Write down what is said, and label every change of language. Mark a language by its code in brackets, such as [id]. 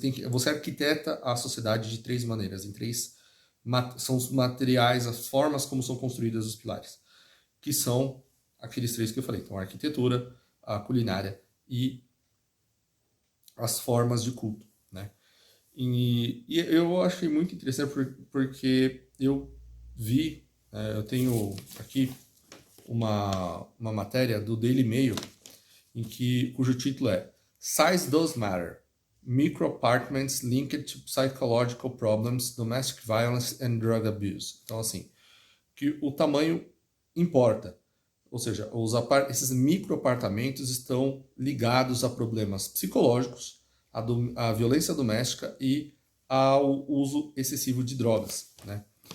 [pt] você arquiteta a sociedade de três maneiras, são os materiais, as formas como são construídos os pilares, que são aqueles três que eu falei. Então, a arquitetura, a culinária e as formas de culto, né? E eu achei muito interessante porque eu vi Eu tenho aqui uma matéria do Daily Mail cujo título é [en] Size Does Matter. Micro Apartments Linked to Psychological Problems, Domestic Violence and Drug Abuse. [pt] Então, assim, que o tamanho importa. Ou seja, esses microapartamentos estão ligados a problemas psicológicos, à violência doméstica e ao uso excessivo de drogas, né?